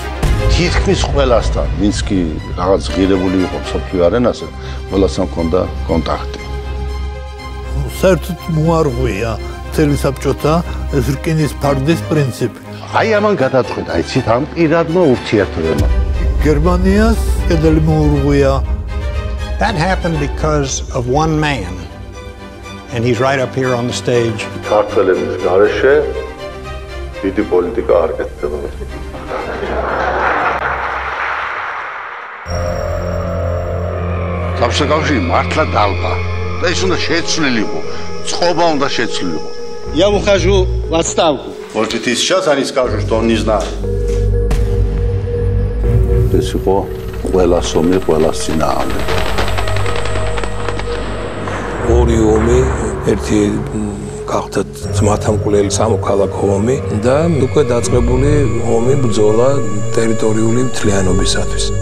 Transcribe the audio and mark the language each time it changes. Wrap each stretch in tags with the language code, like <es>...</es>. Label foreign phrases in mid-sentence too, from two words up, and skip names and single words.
<ka>თითქმის ყველასთან, ვინც კი რაღაც ღირებული იყო მსოფლიო არენაზე, ყველასთან ჰქონდა კონტაქტი. საერთოდ მოარღვია მთელი საბჭოთა ეს რკინის ფარდის პრინციპი. აი ამან გადაწყვეტა, იცით, ამ პირადმა ურთიერთობამ. გერმანიას კედელი მოურღვია.</ka> <en>That happened because of one man. And he's right up here on the stage.</en> <ka>ქართველების გარეშე დიდი პოლიტიკა არ კეთდება. საბჭოთა მართლა დალბა. და ის უნდა შეცვლილიყო. წყობა უნდა შეცვლილიყო.</ka> <ru>Я ухожу в отставку. Может быть, и сейчас они скажут, что он не знает.</ru> <ka>ეს იყო ყველა სომი, ყველა წინააღმდეგ. ორი ომი, ერთი გახდა ძმათამკვლელი სამოქალაქო ომი და უკვე დაწყებული ომი ბრძოლა ტერიტორიული მთლიანობისათვის.</ka>